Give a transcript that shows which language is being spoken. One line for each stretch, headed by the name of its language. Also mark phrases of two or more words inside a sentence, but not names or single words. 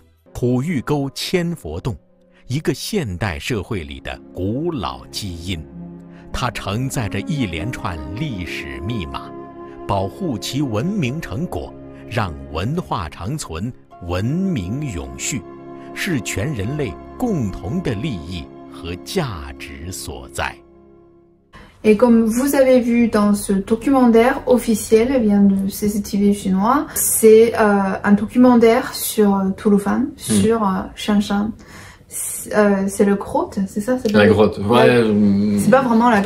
Chinese: 土峪沟千佛洞，一个现代社会里的古老基因，它承载着一连串历史密码，保护其文明成果，让文化长存，文明永续，是全人类共同的利益和价值所在。
French: Et comme vous avez vu dans ce documentaire officiel bien de CCTV chinois, c'est un documentaire sur Touloufan, sur Shanshan. C'est le grotte, c'est ça? La grotte, ouais. C'est pas vraiment la grotte.